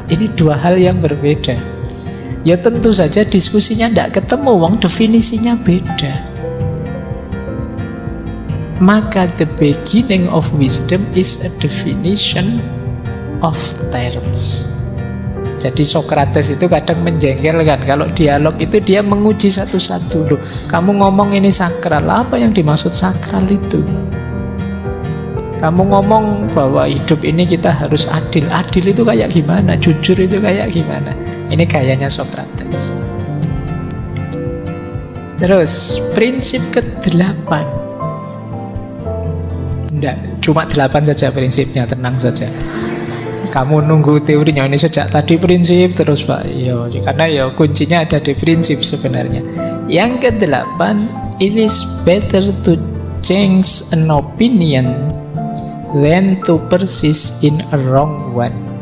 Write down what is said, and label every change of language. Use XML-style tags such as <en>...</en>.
<id>Ini dua hal yang berbeda. Ya tentu saja diskusinya tidak ketemu, wong definisinya beda.</id> <en>Maka the beginning of wisdom is a definition of terms.</en> <id>Jadi Socrates itu kadang menjengkelkan. Kalau dialog itu dia menguji satu-satu. Loh, kamu ngomong ini sakral, apa yang dimaksud sakral itu? Kamu ngomong bahwa hidup ini kita harus adil. Adil itu kayak gimana? Jujur itu kayak gimana? Ini gayanya Socrates. Terus prinsip ke-8. Enggak, cuma 8 saja prinsipnya, tenang saja. Kamu nunggu teorinya ini sejak tadi prinsip terus Pak. Yo, karena ya kuncinya ada di prinsip sebenarnya. Yang ke-8,</id> <en>it is better to change an opinion than to persist in a wrong one.</en>